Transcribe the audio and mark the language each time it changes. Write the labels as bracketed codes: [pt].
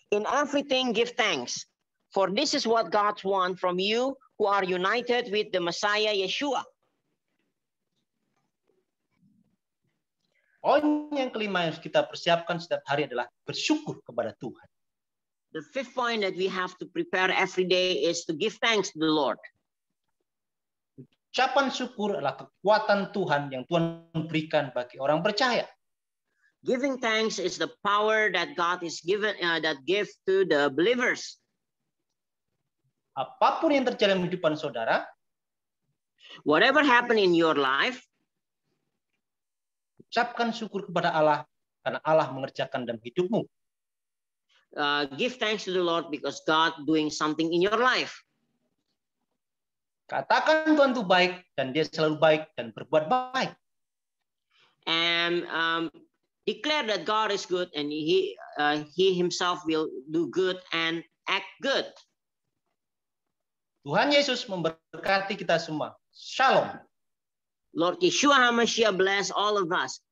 [en] In everything give thanks, for this is what God wants from you who are united with the Messiah Yeshua. [id] Poin yang kelima yang kita persiapkan setiap hari adalah bersyukur kepada Tuhan. [en] The fifth point that we have to prepare every day is to give thanks to the Lord. [id] Ucapan syukur adalah kekuatan Tuhan yang Tuhan berikan bagi orang percaya. [en] Giving thanks is the power that God is given, that gives to the believers. [id] Apapun yang terjadi dalam kehidupan saudara, [en] whatever happened in your life, [id] ucapkan syukur kepada Allah karena Allah mengerjakan dalam hidupmu. [en] Give thanks to the Lord because God doing something in your life. [id] Katakan Tuhan itu baik dan Dia selalu baik dan berbuat baik. [en] And declare that God is good and He Himself will do good and act good. [id] Tuhan Yesus memberkati kita semua. Shalom. [en] Lord Yeshua HaMashiach bless all of us.